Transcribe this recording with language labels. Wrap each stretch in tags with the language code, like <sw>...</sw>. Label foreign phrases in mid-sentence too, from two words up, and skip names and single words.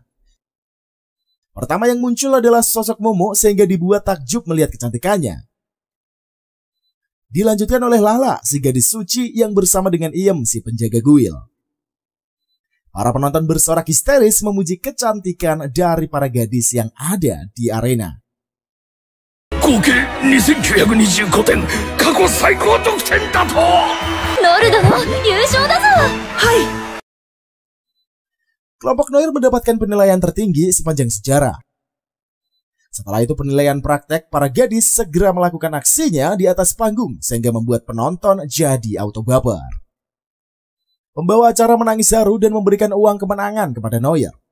<id>Pertama yang muncul adalah sosok Momo sehingga dibuat takjub melihat kecantikannya. Dilanjutkan oleh Lala, si gadis suci yang bersama dengan Iem, si penjaga guild. Para penonton bersorak histeris memuji kecantikan dari para gadis yang ada di arena.</id> <ja>合計2925点、過去最高得点だと。ノルドも優勝だぞ。はい。</ja> <id>Kelompok Noir mendapatkan penilaian tertinggi sepanjang sejarah. Setelah itu penilaian praktek, para gadis segera melakukan aksinya di atas panggung sehingga membuat penonton jadi auto baper. Pembawa acara menangis haru dan memberikan uang kemenangan kepada Noir.</id>